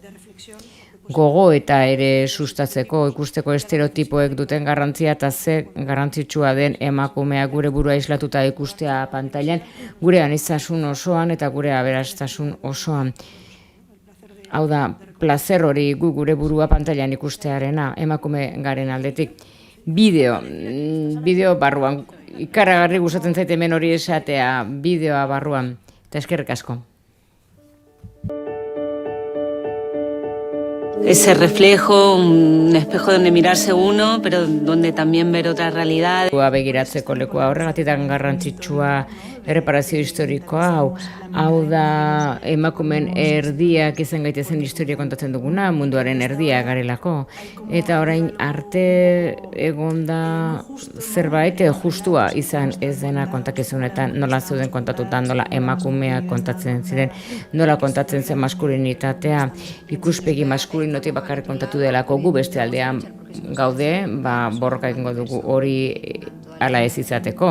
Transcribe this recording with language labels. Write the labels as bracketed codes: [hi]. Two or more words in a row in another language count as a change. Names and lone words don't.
[eu] Gogo eta ere sustatzeko ikusteko estereotipoek duten garrantzia eta ze garrantzitsua den emakumea gure burua islatuta ikustea pantailan, gure aniztasun osoan eta gure aberastasun osoan. Hau da, plazer hori gure burua pantailan ikustearena emakume garen aldetik. Bideo barruan, ikaragarri gustatzen zaite hemen hori esatea bideoa barruan, eta eskerrik asko. [es] Ese reflejo, un espejo donde mirarse uno, pero donde también ver otra realidad. [eu] Begiratzeko lekua horregatik garrantzitsua erreparazio historikoa hau da emakumen erdiak izan gaitezen historia kontatzen duguna, munduaren erdia garelako. Eta orain arte egonda zerbait justua izan ez dena kontakizunetan, nola zeuden kontatutan, nola emakumeak kontatzen ziren, nola kontatzen zen maskulinitatea, ikuspegi maskulinotik bakarrik kontatu delako gu beste aldean gaude, borroka egingo dugu hori ala ez izateko.